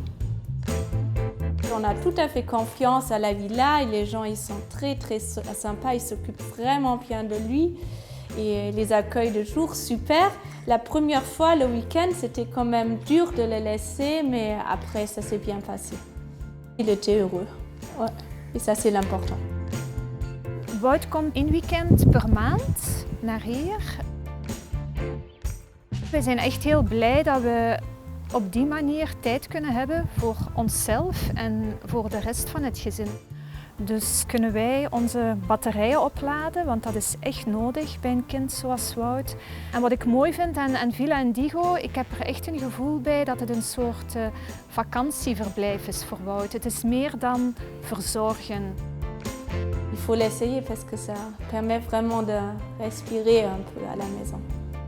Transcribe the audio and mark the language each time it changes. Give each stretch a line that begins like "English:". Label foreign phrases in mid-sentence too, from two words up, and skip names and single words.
French: On a tout à fait confiance à la villa et les gens ils sont très sympas, ils s'occupent vraiment bien de lui et les accueils de jour super. La première fois, le week-end, c'était quand même dur de le laisser, mais après ça s'est bien passé. Il était heureux, ouais. Et ça c'est l'important.
Dutch: Wout komt een weekend per maand naar hier. We zijn echt heel blij dat we op die manier tijd kunnen hebben voor onszelf en voor de rest van het gezin. Dus kunnen wij onze batterijen opladen, want dat is echt nodig bij een kind zoals Wout. En wat ik mooi vind aan Villa Indigo, ik heb er echt een gevoel bij dat het een soort vakantieverblijf is voor Wout. Het is meer dan verzorgen.
French: Il faut l'essayer parce que ça permet vraiment de respirer un peu à la maison.